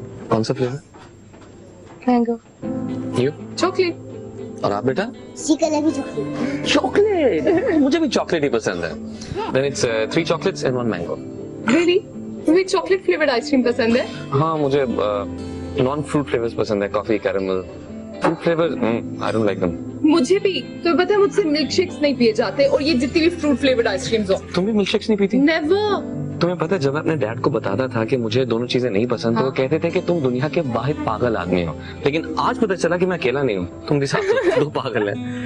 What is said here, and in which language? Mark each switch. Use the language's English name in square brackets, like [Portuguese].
[Hindi] कौन सा flavour? Mango. [English] you [Hindi] chocolate. और आप बेटा? चिकन भी चॉकलेट। चॉकलेट। मुझे भी चॉकलेट ही पसंद है। [English] Then it's 3 chocolates and 1 mango. Really? [Hindi] तुम्हें चॉकलेट फ्लेवर्ड आइसक्रीम पसंद है? हाँ मुझे नॉन फ्रूट फ्लेवर्स पसंद है, coffee, caramel. [English] Fruit flavour I don't like them. [Hindi] मुझे भी। तो पता है मुझसे मिल्क शेक्स नहीं पिए जाते और ये जितनी भी फ्रूट फ्लेवर्ड आइसक्रीम्स हो। तुम भी मिल्क शेक्स नहीं पीती? [English] Never. [Hindi] तुम्हें पता है जब मैं अपने डैड को बताता था कि मुझे दोनों चीजें नहीं पसंद तो वो कहते थे कि तुम दुनिया के वाहिद पागल आदमी हो, लेकिन आज पता चला कि मैं अकेला नहीं हूँ, तुम भी साथ 2 पागल हैं।